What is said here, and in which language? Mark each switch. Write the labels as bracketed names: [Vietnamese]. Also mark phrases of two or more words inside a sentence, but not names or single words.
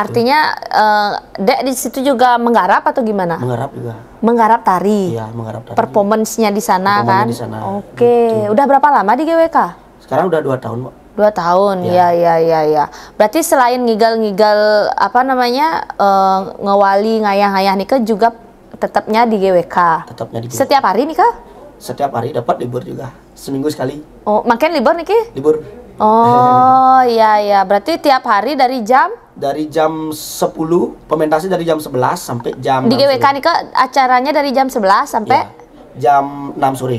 [Indonesian] Artinya Dek di situ juga menggarap atau gimana? Menggarap juga. Menggarap tari. Iya, menggarap tari. Performance-nya di sana kan? Di sana. Oke. Gitu. Udah berapa lama di GWK? Sekarang udah 2 tahun, Mbak. 2 tahun. Ya. Berarti selain ngigel-ngigel apa namanya? Ngewali ngayah-ngayah nikah juga tetapnya di GWK. Tetapnya di GWK. Setiap hari nikah? Setiap hari, dapat libur juga. Seminggu sekali. Oh, makin libur niki? Libur. Oh iya, berarti tiap hari dari jam 10, pementasnya dari jam 11 sampai jam di GWK nih acaranya dari jam 11 sampai jam 6 sore.